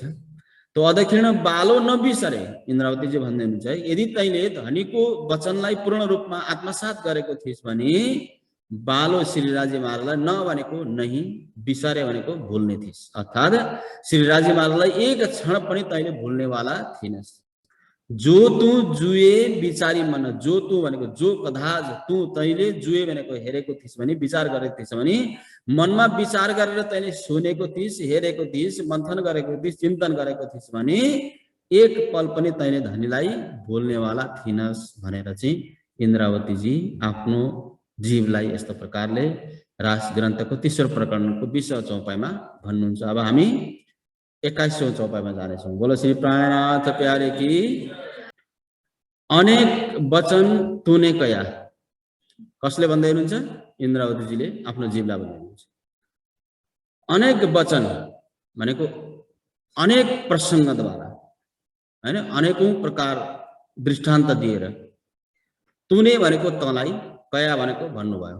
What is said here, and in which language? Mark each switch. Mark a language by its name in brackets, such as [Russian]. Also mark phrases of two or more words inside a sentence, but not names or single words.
[Hindi] तो अदक्षिण बालो नबिसरे, [Nepali] इन्द्रावतीजी भन्दै हुनुहुन्छ है, यदि तैले धनीको वचनलाई पूर्ण रूपमा आत्मसात गरेको थिइस् भने बालो श्रीराजी महाराजलाई न भनेको नहीं, बिसरे भनेको भुल्ने थिइस्। अर्थात श्रीराजी महाराजलाई एक क्षण पनि तैले भुल्नेवाला थिइनस्। [Hindi] जो तू जुए विचारी मन, [Nepali] जो तू भनेको जो कदाच तू तैले जुए भनेको हेरेको थिइस् भने, विचार गरेको थिइस् भने, मनमा विचार गरेर तैले सुनेको थिइस्, हेरेको थिइस्, मन्थन गरेको थिइस्, चिन्तन गरेको थिइस् भने एक पल पनि तैले धनीलाई भुल्नेवाला थिइनस् भनेर चाहिँ इन्द्रावतीजी आफ्नो जीवलाई यस्तो प्रकारले रास ग्रन्थको तेस्रो प्रकरणको 20औं चौपाईमा भन्नुहुन्छ। अब हामी 21औं चौपाईमा जानेछौँ। [Hindi] बोलो श्री प्राणनाथ प्यारे की। अनेक वचन तूने कया, [Nepali] कसले भन्दै हुनुहुन्छ? इन्द्रावतीजीले आफ्नो जीवलाई भन्दै हुनुहुन्छ। अनेक वचन भनेको अनेक प्रसङ्गद्वारा हैन, अनेकौं प्रकार दृष्टान्त दिएर, तूने भनेको तँलाई, कया भनेको भन्नुभयो।